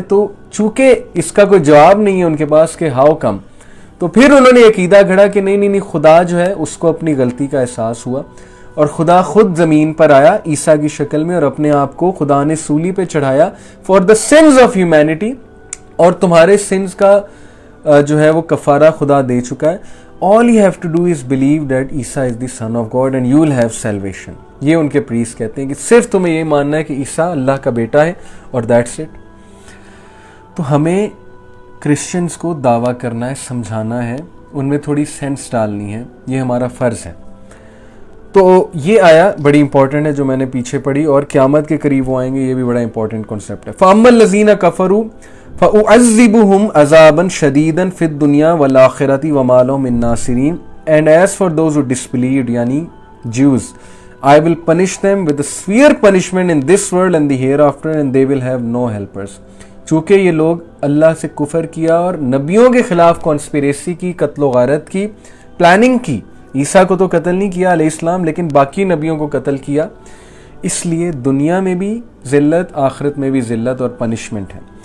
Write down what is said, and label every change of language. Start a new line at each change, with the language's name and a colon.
Urdu: تو چونکہ اس کا کوئی جواب نہیں ہے ان کے پاس کہ ہاؤ کم, تو پھر انہوں نے عقیدہ گھڑا کہ نہیں خدا جو ہے اس کو اپنی غلطی کا احساس ہوا, اور خدا خود زمین پر آیا عیسیٰ کی شکل میں, اور اپنے آپ کو خدا نے سولی پہ چڑھایا
English: for the sins of humanity,
Urdu: اور تمہارے سنز کا جو ہے وہ کفارہ خدا دے چکا ہے.
English: All you have to do is believe that Isa is the son of God and you will have salvation.
Urdu: یہ ان کے پریس کہتے ہیں کہ صرف تمہیں یہ ماننا ہے کہ عیسیٰ اللہ کا بیٹا ہے, اور
English: that's it.
Urdu: تو ہمیں کرسچنز کو دعویٰ کرنا ہے, سمجھانا ہے, ان میں تھوڑی سینس ڈالنی ہے, یہ ہمارا فرض ہے. تو یہ آیا بڑی امپورٹنٹ ہے جو میں نے پیچھے پڑھی, اور قیامت کے قریب وہ آئیں گے, یہ بھی بڑا امپورٹنٹ کنسپٹ ہے.
Arabic: فَأَمَّا الَّذِينَ كَفَرُوا فَأُعَذِّبُهُمْ عَذَابًا شَدِيدًا فِي الدُّنْيَا وَالْآخِرَةِ وَمَا لَهُم مِّن نَّاصِرِينَ.
English: And as for those who disbelieved, یعنی Jews, I will punish them with a severe punishment in this world and the hereafter, and they will have no helpers.
Urdu: چونکہ یہ لوگ اللہ سے کفر کیا اور نبیوں کے خلاف کانسپیریسی کی, قتل و غارت کی, پلاننگ کی. عیسیٰ کو تو قتل نہیں کیا علیہ السلام, لیکن باقی نبیوں کو قتل کیا, اس لیے دنیا میں بھی ذلت, آخرت میں بھی ذلت اور پنشمنٹ ہے.